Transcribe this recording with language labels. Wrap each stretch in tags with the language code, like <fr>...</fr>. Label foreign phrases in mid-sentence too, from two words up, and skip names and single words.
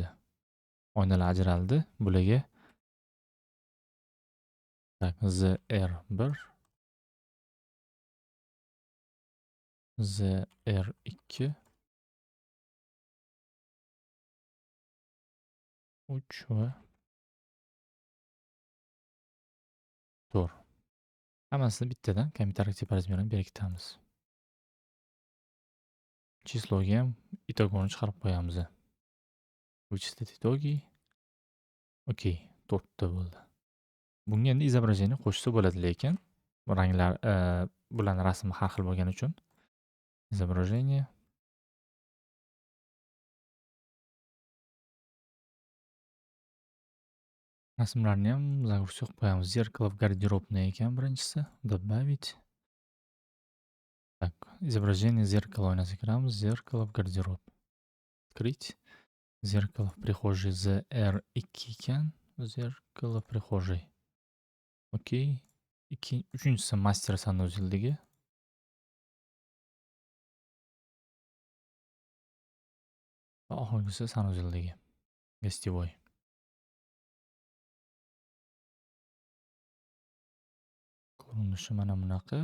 <uz>Oynalar ajraldi. Bularga tak ZR1 ZR2 3 va 4. Hammasini bittadan kommentariyga tipi razmerini berkitamiz. Chisloga ham itog'ini chiqarib qo'yamiz.</uz> <ru>Вычислить итоги.</ru> <uz>Okey, 4 ta bo'ldi. Bunga endi izobrazение qo'shsa bo'ladi, lekin ranglar bularning rasmi har xil bo'lgani uchun изображение rasmlarni ham загрузка qilib qo'yamiz.</uz> <ru>Зеркало в гардеробный ekan birinchisi. Добавить. Так, изображение зеркала</ru> <uz>oynasiga kiramiz.</uz> <ru>Зеркало в гардероб. Открыть. Зеркало в прихожей ZR2 ekan. Зеркало в прихожей.</ru> <uz>Okey. Uchinchisi master sanuzildagi. Va oxirgisi sanuzildagi. Гостевой. Ko'rinishi mana bunaqa.</uz>